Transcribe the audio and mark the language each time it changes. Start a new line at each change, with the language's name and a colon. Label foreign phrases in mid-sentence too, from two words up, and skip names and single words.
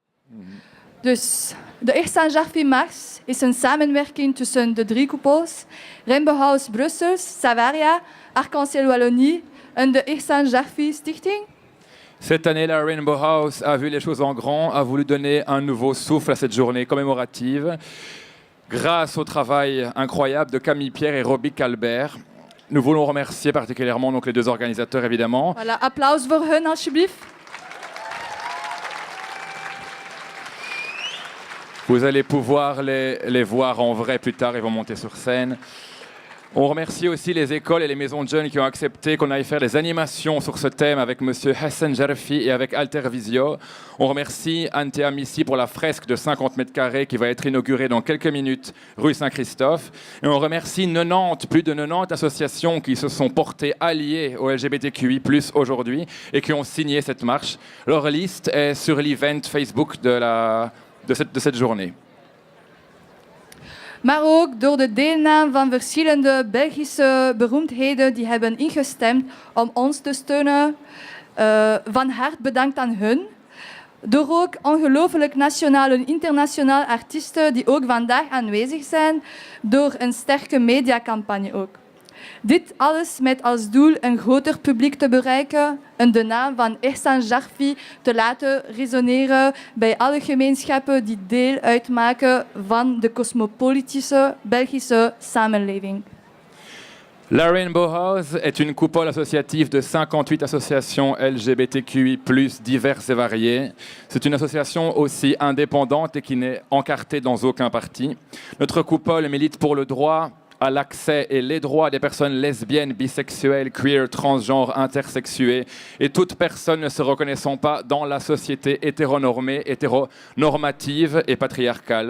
Dutch: Dus de Ihsan Jarfi Mars is een samenwerking tussen de 3 koepels, Rainbow House Brussels, Savaria, Arc-en-Ciel Wallonie en de Ihsan Jarfi Stichting.
French: Cette année, la Rainbow House a vu les choses en grand, a voulu donner un nouveau souffle à cette journée commémorative, grâce au travail incroyable de Camille Pierre et Roby Calbert. Nous voulons remercier particulièrement donc, les 2 organisateurs, évidemment. Voilà,
Dutch: applaus voor hun alsjeblieft.
French: Vous allez pouvoir les voir en vrai plus tard, ils vont monter sur scène. On remercie aussi les écoles et les maisons de jeunes qui ont accepté qu'on aille faire des animations sur ce thème avec M. Hassan Jarfi et avec Altervisio. On remercie Antea Missi pour la fresque de 50 mètres carrés qui va être inaugurée dans quelques minutes rue Saint-Christophe. Et on remercie plus de 90 associations qui se sont portées alliées au LGBTQI+, aujourd'hui et qui ont signé cette marche. Leur liste est sur l'event Facebook de cette journée.
Dutch: Maar ook door de deelname van verschillende Belgische beroemdheden die hebben ingestemd om ons te steunen. Van harte bedankt aan hun. Door ook ongelooflijk nationale en internationale artiesten die ook vandaag aanwezig zijn. Door een sterke mediacampagne ook. Dit alles met als doel een groter publiek te bereiken en de naam van Ihsan Jarfi te laten resoneren bij alle gemeenschappen die deel uitmaken van de cosmopolitische Belgische samenleving.
French: La Rainbow House est une coupole associative de 58 associations LGBTQI+, diverses et variées. C'est une association aussi indépendante et qui n'est encartée dans aucun parti. Notre coupole milite pour le droit à l'accès et les droits des personnes lesbiennes, bisexuelles, queer, transgenres, intersexuées et toute personne ne se reconnaissant pas dans la société hétéronormée, hétéronormative et patriarcale.